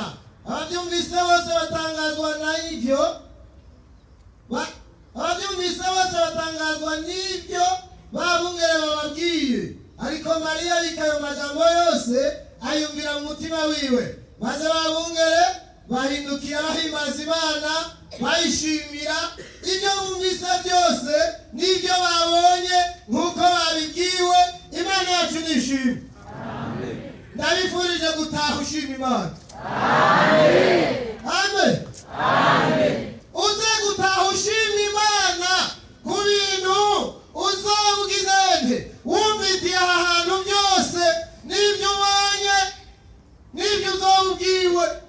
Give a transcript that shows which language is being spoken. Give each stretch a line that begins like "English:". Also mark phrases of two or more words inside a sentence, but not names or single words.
Rundi: Ababyumvise bose batangazwa n'ibyo babungere bababwiye, ariko Mariya abika ayo majambo yose ayumvira mu mutima wiwe. Maze babungere bahindukira bahimbaza Imana, bayishimira ibyo bumvise byose n'ibyo babonye nk'uko babibwiwe. Imana yacu nishimwe. Ndabifurije gutaha ushima Imana. Amen. Uze gutaha ushima Imana ku bintu uzobugize nte, wumvitiye aha hantu byose n'ibyo ubonye n'ibyo uzobubwiwe.